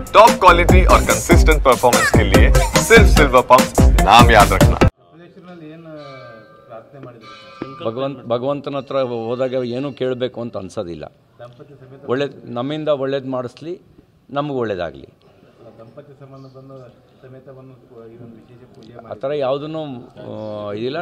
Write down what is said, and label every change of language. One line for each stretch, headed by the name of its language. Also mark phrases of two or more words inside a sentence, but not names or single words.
English: top quality
Hindi: और
English: consistent performance
Hindi: के लिए सिर्फ सिल्वर पंप नाम याद रखना।
Kannada: ಭಗವಂತನ ಹತ್ರ ಹೋದಾಗ ಏನೂ ಕೇಳಬೇಕು ಅಂತ ಅನ್ಸೋದಿಲ್ಲ. ಒಳ್ಳೆ ನಮ್ಮಿಂದ ಒಳ್ಳೇದು ಮಾಡಿಸ್ಲಿ, ನಮಗೂ ಒಳ್ಳೇದಾಗಲಿ. ಆ ಥರ ಯಾವುದೂ ಇದಿಲ್ಲ.